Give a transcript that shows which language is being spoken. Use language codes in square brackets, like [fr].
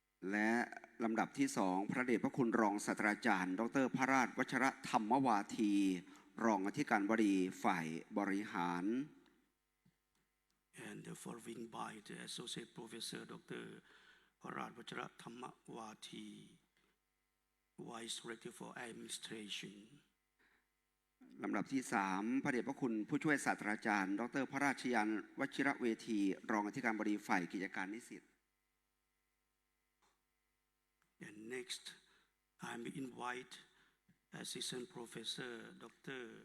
[th] และลำดับที่สองพระเดชพระคุณรองศาสตราจารย์ดร. พระราชวัชรธรรมวาทีรองอธิการบดีฝ่ายบริหาร [en] and the following by the Associate Professor Dr. Parat Vachara Thammawati Vice Rector for Administration [th] ลำดับที่สามพระเดชพระคุณผู้ช่วยศาสตราจารย์ดร. พระราชยานวชิระเวทีรองอธิการบดีฝ่ายกิจการนิสิต [en] And next I invite Assistant Professor Dr.